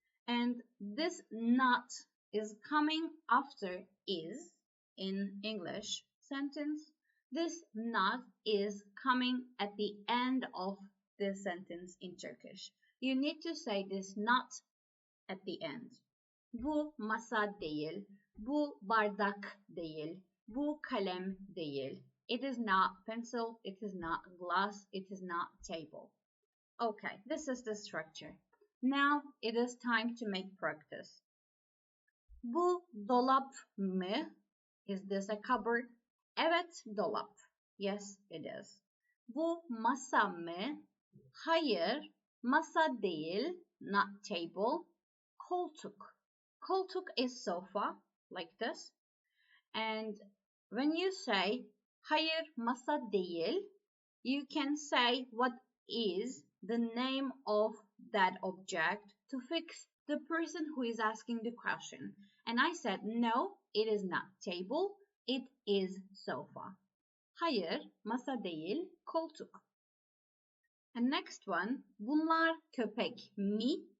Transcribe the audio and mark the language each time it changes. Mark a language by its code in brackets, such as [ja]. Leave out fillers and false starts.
[en] And this not is coming after is in English sentence. This not is coming at the end of the sentence in Turkish. You need to say this not at the end. [tr] Bu masa değil, bu bardak değil, bu kalem değil. [en] It is not pencil, it is not glass, it is not table. Okay, this is the structure. Now it is time to make practice. [tr] Bu dolap mı? [en] Is this a cupboard? [tr] Evet, dolap. [en] Yes, it is. [tr] Bu masa mı? Hayır, masa değil, [en] not table. [tr] Koltuk. [en] Koltuk is sofa, like this. And when you say [tr] hayır, masa değil, [en] you can say what is the name of that object to fix the person who is asking the question. And I said, no, it is not table, it is sofa. [tr] Hayır, masa değil, koltuk. [en] And next one, [tr] bunlar köpek mi?